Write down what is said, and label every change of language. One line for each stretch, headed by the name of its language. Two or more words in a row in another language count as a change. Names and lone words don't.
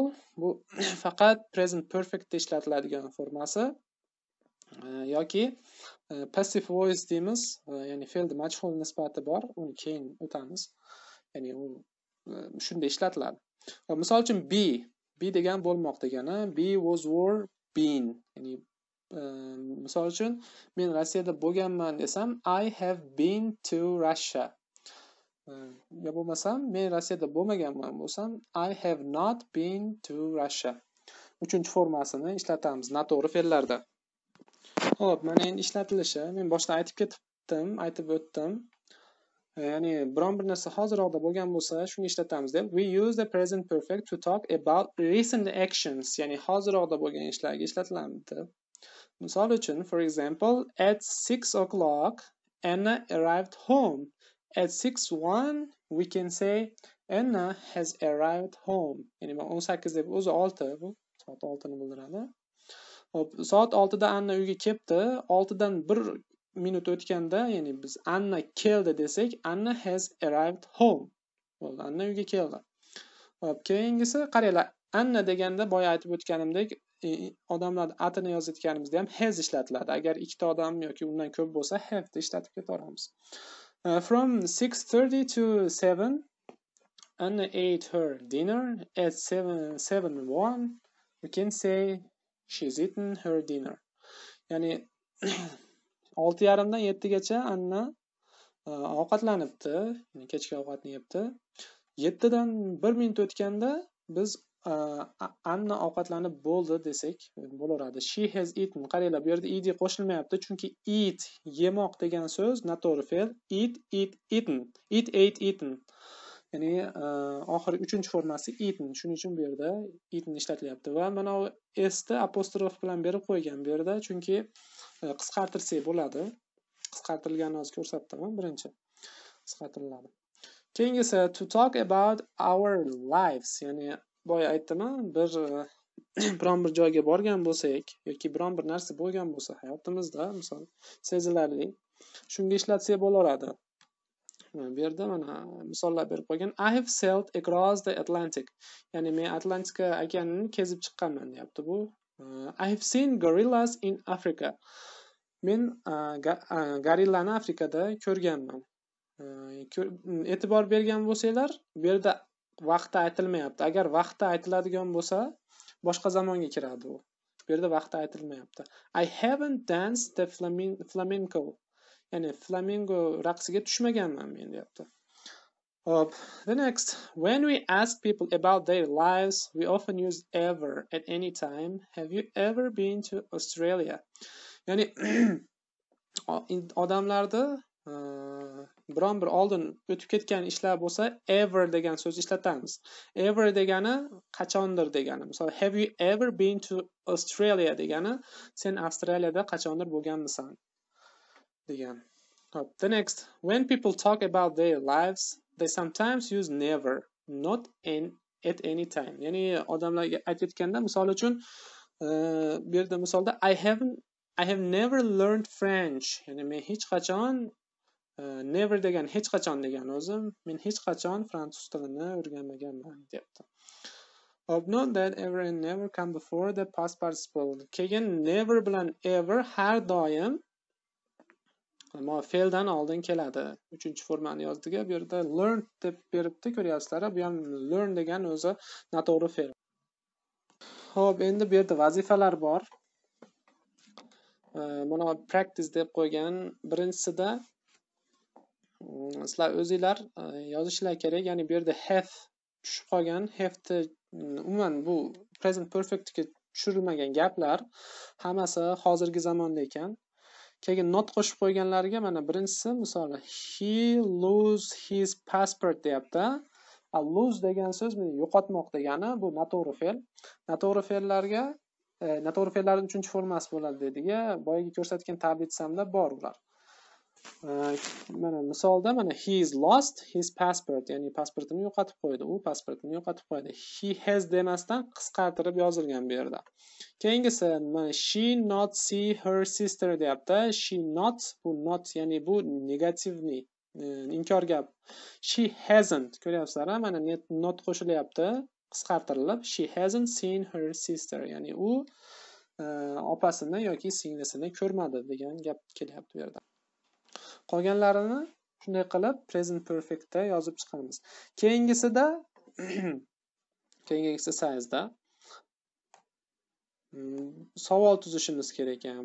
Uzbek: Bu faqat
English: present perfect
Uzbek: da ishlatiladigan formasi. Yoki
English: passive voice
Uzbek: deymiz, ya'ni fe'lda majhul nisbati bor, uni keyin o'tamiz. Ya'ni u shunda ishlatiladi. Misol uchun be degan bo'lmoq degani,
English: be was were been.
Uzbek: Ya'ni misol uchun men Rossiyada bo'lganman desam
English: I have been to Russia.
Uzbek: Ya bo'lmasam men Rossiyada bo'lmaganman bo'lsam
English: I have not been to Russia.
Uzbek: Uchinchi formasini ishlatamiz noto'g'ri fe'llarda. Xo'p, mana endi ishlatilishi men boshida aytib o'tdim. Ya'ni biron bir narsa hozirroqda bo'lgan bo'lsa, shuni ishlatamiz deb.
English: We use the present perfect to talk about recent actions,
Uzbek: ya'ni hozirroqda bo'lgan ishlarga ishlatiladi. Misol uchun,
English: for example, at 6 o'clock Anna arrived home. At 6:01 we can say Anna has arrived home.
Uzbek: Ya'ni 18 deb o'zi 6 bu soat 6 ni bildiradi. Hop, soat 6 da Anna uyga kelibdi. 6 dan 1 minut o'tganda, ya'ni biz Anna keldi desak,
English: Anna has arrived home.
Uzbek: Bo'ldi, Anna uyga keldi. Hop, keyingisi qaranglar. Anna deganda boya aytib o'tganimdek, odamlar atini yozayotganimizda ham has ishlatiladi. Agar ikkita odam yoki undan ko'p bo'lsa have ni ishlatib ketaveramiz.
English: From 6:30 to 7 Anna ate her dinner. At 7:01 we can say she's eaten her dinner.
Uzbek: Ya'ni 6:30dan 7gacha Anna ovqatlanibdi, kechki ovqatni yebdi. 7dan 1 minut o'tganda biz Anna ovqatlanib bo'ldi desak bo'laveradi.
English: She has eaten.
Uzbek: Qaranglar, bu yerda ed qo'shilmayapti, chunki eat yemoq degan so'z noto'g'ri fe'l.
English: Eaten. Eat, ate, eaten.
Uzbek: Ya'ni oxirgi 3-formasi eaten. Shuning uchun bu yerda eaten ishlatilyapti va mana bu s'ni apostrof bilan berib qo'ygan bu yerda, chunki qisqartirsak bo'ladi. Qisqartirilganini hozir ko'rsatdim, birinchi qisqartiriladi.
English: Keyingisi to talk about our lives,
Uzbek: ya'ni boya aytdim, biron bir joyga borgan bo'lsak yoki biron bir narsa bo'lgan bo'lsa hayotimizda, misol sezilarli, shunga ishlatsak bo'laveradi. Bu yerda mana misollar berib qo'ygan.
English: I have sailed across the Atlantic.
Uzbek: Ya'ni men Atlantika okeanini kezib chiqqanman deyapti bu.
English: I have seen gorillas in Africa.
Uzbek: Men gorillani Afrikada ko'rganman. E'tibor bergan bo'lsanglar, bu yerda vaqti aytilmayapti. Agar vaqti aytiladigan bo'lsa, boshqa zamonga kiradi u. Bu yerda vaqti aytilmayapti.
English: I haven't danced the flamenco.
Uzbek: Ya'ni flamingo raqsiga tushmaganman men deyapti. Hop,
English: the next, when we ask people about their lives, we often use ever at any time. Have you ever been to Australia?
Uzbek: Ya'ni odamlarda biron bir oldin o'tib ketgan ishlar bo'lsa ever degan so'z ishlatamiz. Ever degani qachondir degani. Misol
English: have you ever been to Australia
Uzbek: degani sen Avstraliyada qachondir bo'lganmisan degan. Hop,
English: the next, when people talk about their lives, they sometimes use never, not at any time.
Uzbek: Ya'ni odamlarga aytayotganda, misol uchun bu yerda misolda
English: I have never learned French.
Uzbek: Ya'ni men hech qachon never degan hech qachon degan o'zim, men hech qachon fransuz tilini o'rganmaganman deyapti.
English: Note that ever and never come before the past participle.
Uzbek: Keyin never bilan ever har doim ammo fe'ldan oldin keladi. 3-formani yozdiga bu yerda learn deb beribdi, ko'ryapsizlar. Bu ham learn degan o'zi noto'g'ri fe'l. Xo'p, endi bu yerda vazifalar bor. Mana practice deb qo'ygan. Birinchisida sizlar o'zinglar yozishlar kerak. Ya'ni bu yerda have tushib qolgan. Have ni umuman bu
English: present perfect
Uzbek: ga tushirilmagan gaplar hammasi hozirgi zamonda ekan. Keyin not qo'shib qo'yganlarga mana birinchisi misol
English: he lose his passport
Uzbek: deyapti. Lose degan so'z yo'qotmoq degani, bu noto'g'ri fe'l. Noto'g'ri fe'llarga noto'g'ri fe'llarning 3-formasi bo'ladi dediga, boyaga ko'rsatgan tabletsamda bor ular. Mana misolda mana
English: he is lost his passport,
Uzbek: ya'ni pasportini yo'qotib qo'ydi. U pasportini yo'qotib qo'ydi.
English: He has
Uzbek: demasdan qisqartirib yozilgan bu yerda. Keyingisi
English: she not see her sister
Uzbek: deyapti.
English: She not,
Uzbek: bu not ya'ni bu negativni inkor gap.
English: She hasn't,
Uzbek: ko'ryapsizlar, mana not qo'shilyapti, qisqartirilib.
English: She hasn't seen her sister,
Uzbek: ya'ni u opasini yoki singlisini ko'rmadi degan gap kelyapti bu yerda. Qolganlarini shunday qilib
English: present perfectda
Uzbek: yozib chiqamiz. Keyingisida keyingi exercise'da savol tuzishimiz kerak ekan.